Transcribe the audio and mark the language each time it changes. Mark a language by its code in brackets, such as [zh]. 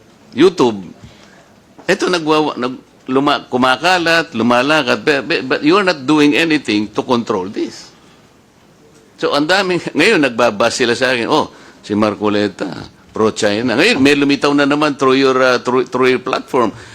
[en] YouTube, [tl] ito kumakalat, lumalakad, [en] but you're not doing anything to control this. [tl] So, ang daming, ngayon, nagbabas sila sa akin, si Marcoleta, pro-China. Ngayon, may lumitaw na naman [en] through your platform.